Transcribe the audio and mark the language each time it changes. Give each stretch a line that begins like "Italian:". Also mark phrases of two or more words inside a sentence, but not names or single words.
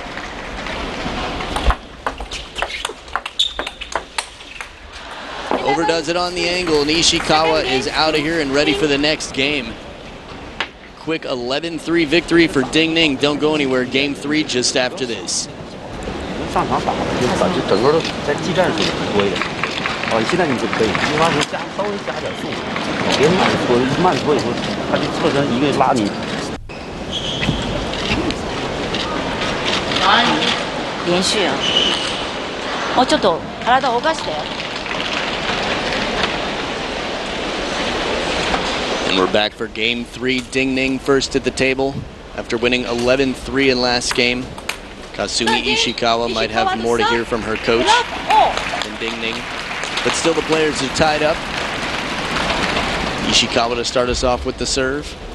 English: Overdoes it on the angle, and Ishikawa is out of here and ready for the next game. Quick 11-3 victory for Ding Ning. Don't go anywhere. Game 3 just after this.
Chinese: 上场打就感觉整个在技战术很多一点。现在你就可以，你往上稍微加点速度，别慢搓以后，他就侧身一个拉你。
Japanese: 連續や。もうちょっと体を動かして。
English: And we're back for game 3. Ding Ning first at the table after winning 11-3 in last game. Kasumi Ishikawa might have more to hear from her coach than Ding Ning. But still the players are tied up. Ishikawa to start us off with the serve.